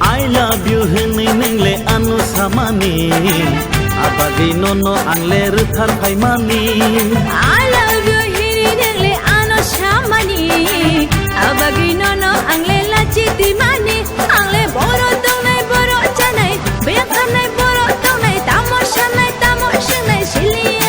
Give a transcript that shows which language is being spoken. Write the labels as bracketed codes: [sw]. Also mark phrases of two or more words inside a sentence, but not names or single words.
[en] love you [trp] hini ningle anu samani abagi nono angle ruthar phaimani [en] I love you [trp] hini ningle anu samani abagi nono angle lachi dimani angle boro dongnai boro chanai bekanai boro dongnai tamoshanai silia